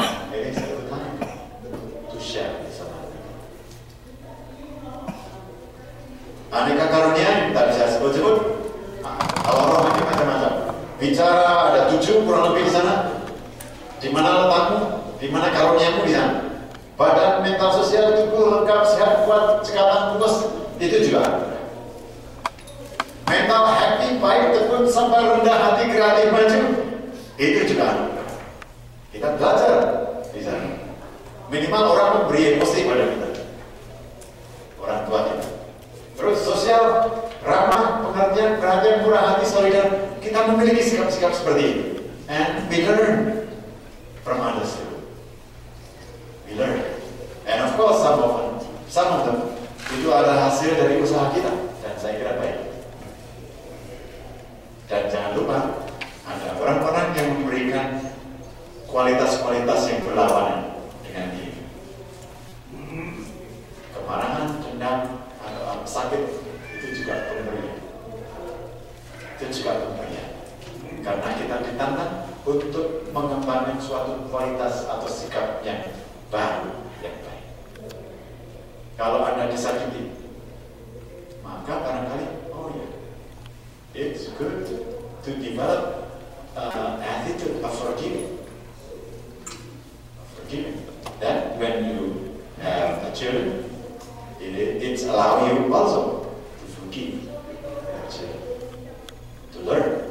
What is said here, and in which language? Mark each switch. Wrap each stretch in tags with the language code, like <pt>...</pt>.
<en>It is a good time to share with someone.</en> <id>Aneka karunia tak bisa sebut-sebut. Kalau roh ini macam-macam. Bicara ada 7 kurang lebih di sana. Di mana letakmu? Di mana karuniamu di sana? Badan, mental, sosial, tubuh lengkap, sehat, kuat, cekatan, mulus, itu juga. Mental, happy, baik, tekun, sampai rendah hati, kreatif, maju, itu juga. Kita belajar di sana. Minimal orang memberi emosi pada kita. Orang tua kita. Terus sosial, ramah, pengertian, perhatian, murah hati, solidar. Kita memiliki sikap-sikap seperti itu.</id> <en>And we learn from others too. We learn. And of course some of them</en> <id>itu adalah hasil dari usaha kita, dan saya kira baik. Dan jangan lupa ada orang-orang yang memberikan kualitas-kualitas yang berlawanan dengan diri. Kemarahan, dendam, atau sakit itu juga pemberian. Itu juga pemberian. Karena kita ditantang untuk mengembangkan suatu kualitas atau sikap yang baru, yang baik. Kalau Anda disakiti, maka barangkali, oh ya,</id> <en>it's good to develop attitude of forgiving. Then when you have a children, it's allow you also to forgive your children, to learn.</en>